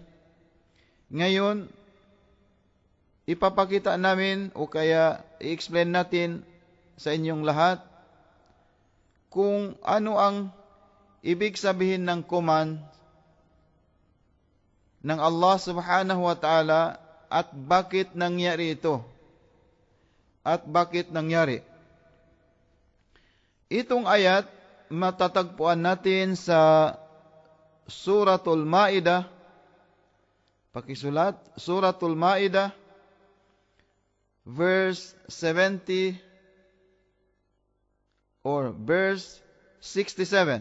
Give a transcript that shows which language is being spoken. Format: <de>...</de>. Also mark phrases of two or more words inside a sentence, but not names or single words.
<tl>Ngayon, ipapakita namin o kaya i-explain natin sa inyong lahat kung ano ang ibig sabihin ng command ng Allah</tl> <ar>سبحانه وتعالى</ar> <tl>at bakit nangyari ito at bakit nangyari. Itong ayat matatagpuan natin sa Suratul Maidah. Pakisulat, Suratul Maidah</tl> <en>verse 70 or verse 67.</en>